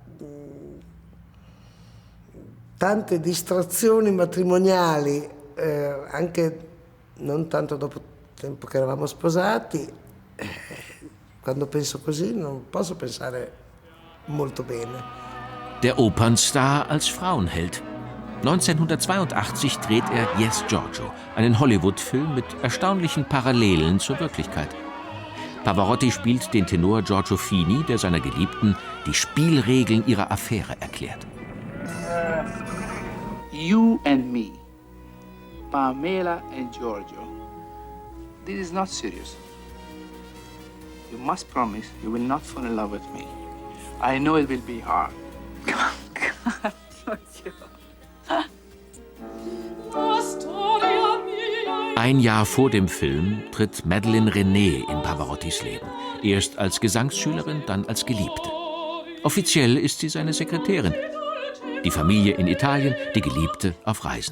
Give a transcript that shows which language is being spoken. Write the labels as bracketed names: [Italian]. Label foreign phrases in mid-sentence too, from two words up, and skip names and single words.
[Italian] tante distrazioni matrimoniali, anche non tanto dopo il tempo che eravamo sposati, quando penso così non posso pensare molto bene. [German] Der Opernstar als Frauenheld. 1982 dreht er Yes, Giorgio, einen Hollywood-Film mit erstaunlichen Parallelen zur Wirklichkeit. Pavarotti spielt den Tenor Giorgio Fini, der seiner Geliebten die Spielregeln ihrer Affäre erklärt. [English] You and me, Pamela and Giorgio, this is not serious. You must promise you will not fall in love with me. I know it will be hard. God, Giorgio. [German] Ein Jahr vor dem Film tritt Madeleine René in Pavarottis Leben. Erst als Gesangsschülerin, dann als Geliebte. Offiziell ist sie seine Sekretärin. Die Familie in Italien, die Geliebte auf Reisen.